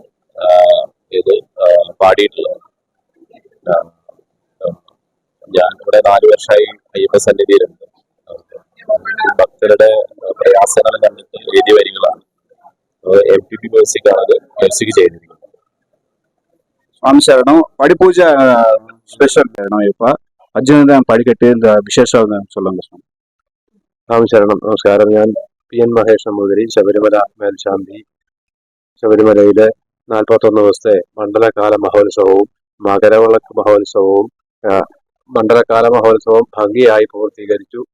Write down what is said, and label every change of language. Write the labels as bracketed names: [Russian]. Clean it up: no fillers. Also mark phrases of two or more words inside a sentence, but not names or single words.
[Malayalam] ഇത് പാടിയിട്ടുള്ളത്. ഞാൻ ഇവിടെ 4 വർഷമായി അയ്യപ്പ സന്നിധിയിലുണ്ട്. ഭക്തരുടെ പ്രയാസങ്ങൾ കണ്ടിട്ട് എഴുതിയ വരികളാണ്. MPP മ്യൂസിക് ആണ് മ്യൂസിക് ചെയ്തിരിക്കുന്നത്. [Kannada] ಸ್ವಾಮಿ ಶರಣು ಪಡಿ ಪೂಜೆ ಸ್ಪೆಷಲ್ ಅಯ್ಯಪ್ಪ ಅಜ್ಜನ ಪಡಿ ಕಟ್ಟಿ ವಿಶೇಷ சொல்லுங்க സ്വാമി. [Malayalam] സ്വാമി ശരണം. നമസ്കാരം. ഞാൻ PN മഹേഷ് നമ്പൂതിരി, ശബരിമല മേൽശാന്തി. ശബരിമലയിലെ 41 ദിവസത്തെ മണ്ഡലകാല മഹോത്സവവും മകരവിളക്ക് മഹോത്സവവും മണ്ഡലകാല മഹോത്സവം ഭംഗിയായി പൂർത്തീകരിച്ചു.